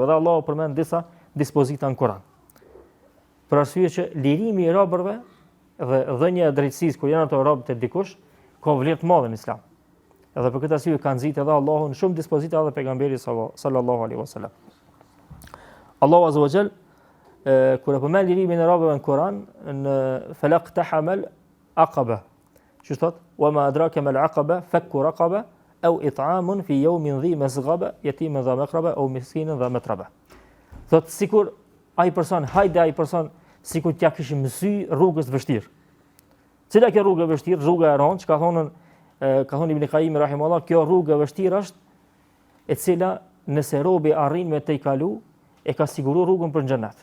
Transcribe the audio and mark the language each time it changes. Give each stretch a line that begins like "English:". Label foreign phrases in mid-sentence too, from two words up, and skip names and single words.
Albanian: Dhe Allahu përmend disa dispozita në Kur'an. Për arsye që lirimi i robërve dhe dhënia e drejtësisë kur janë ato rob të dikush ka vlerë të madhe në Islam. Edhe për këtë arsye ka nxitë edhe Allahu në shumë dispozita edhe pejgamberi
Arabic: صلى الله عليه وسلم.
Albanian: Allahu
Arabic: عز وجل
Albanian: kur e përmend lirimin e robëve në Kur'an në
Arabic: فلا اقتحم العقبة.
Albanian: Që thot:
Arabic: "وما أدراك ما العقبة فك رقبة أو إطعام في يوم ذي مسغبة يتيما ذا مقربة أو مسكينا ذا متربة."
Albanian: Thot sikur ai person sikur t'ja kishim mësy rrugës të vështirë. Cila kjo rrugë e vështirë? Rruga e rëndë, që ka thonë Ibn Qayyim rahimahullah, kjo rrugë e vështirë është e cila nëse robi arrin me të i kalu, e ka siguru rrugën për në xhenet.